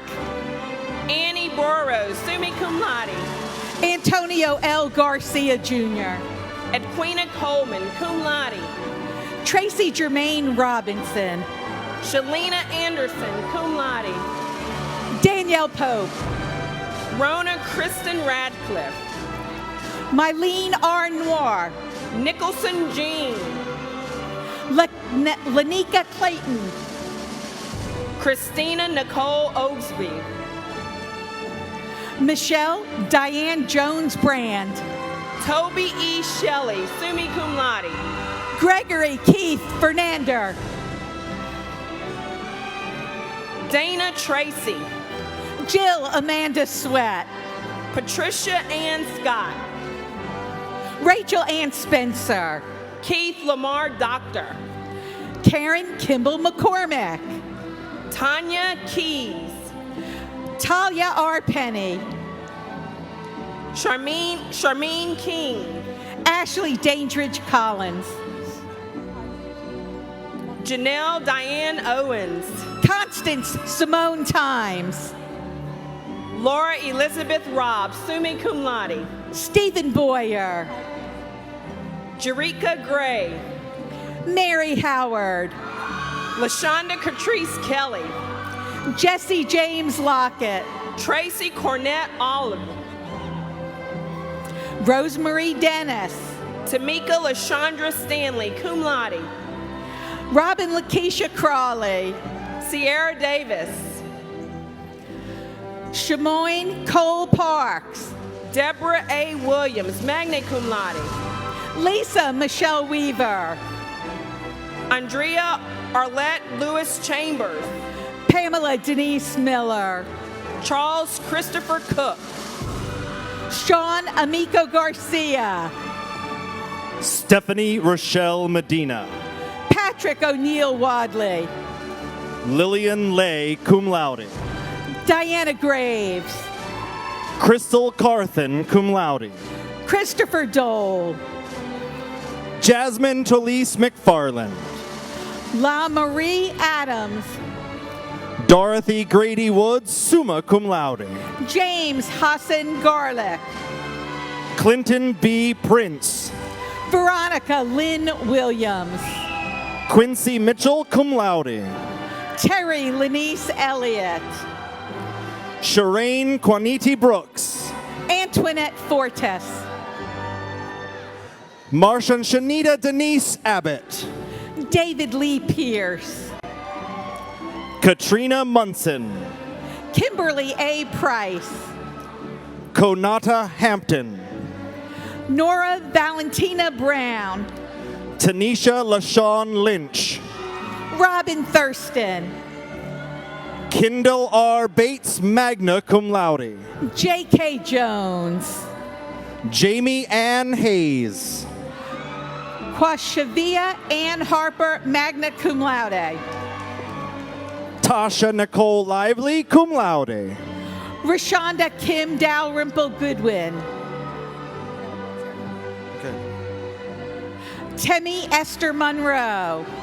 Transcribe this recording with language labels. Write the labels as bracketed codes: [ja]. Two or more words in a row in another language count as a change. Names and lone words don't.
[en] Annie Burrows, [la] summa cum laude. [en] Antonio L. Garcia Jr. Edwina Coleman, [la] cum laude. [en] Tracy Jermaine Robinson. Shalina Anderson, [la] cum laude. [en] Danielle Pope. Rona Kristen Radcliffe. Mylene R. Noir. Nicholson Jean. Lanika Clayton. Christina Nicole Oaksby. Michelle Diane Jones Brand. Toby E. Shelley, [la] summa cum laude. [en] Gregory Keith Fernander. Dana Tracy. Jill Amanda Sweat. Patricia Ann Scott. Rachel Ann Spencer. Keith Lamar Doctor. Karen Kimball McCormick. Tanya Keys. Talia R. Penny. Charmaine King. Ashley Dandridge Collins. Janelle Diane Owens. Constance Simone Times. Laura Elizabeth Robb, [la] summa cum laude. [en] Stephen Boyer. Jerika Gray. Mary Howard. LaShonda Catrice Kelly. Jesse James Lockett. Tracy Cornett Oliver. Rosemary Dennis. Tamika LaShondra Stanley, [la] cum laude. [en] Robin Lakeisha Crawley. Sierra Davis. Shamoyne Cole Parks. Deborah A. Williams, [la] magna cum laude. [en] Lisa Michelle Weaver. Andrea Arlette Lewis Chambers. Pamela Denise Miller. Charles Christopher Cook. Sean Amico Garcia. Stephanie Rochelle Medina. Patrick O'Neill Wadley. Lillian Lay, [la] cum laude. [en] Diana Graves. Crystal Carthen, [la] cum laude. [en] Christopher Dole. Jasmine Talise McFarland. La Marie Adams. Dorothy Grady Woods, [la] summa cum laude. [en] James Hassan Garlick. Clinton B. Prince. Veronica Lynn Williams. Quincy Mitchell, [la] cum laude. [en] Terry Lenice Elliott. Shireen Quaniti Brooks. Antoinette Fortes. Marsha and Shanita Denise Abbott. David Lee Pierce. Katrina Munson. Kimberly A. Price. Konata Hampton. Nora Valentina Brown. Tanisha LaShawn Lynch. Robin Thurston. Kendall R. Bates, [la] magna cum laude. [en] J.K. Jones. Jamie Ann Hayes. Quashavia Ann Harper, [la] magna cum laude. [en] Tasha Nicole Lively, [la] cum laude. [en] Rashonda Kim Dalrymple Goodwin. Temi Esther Monroe.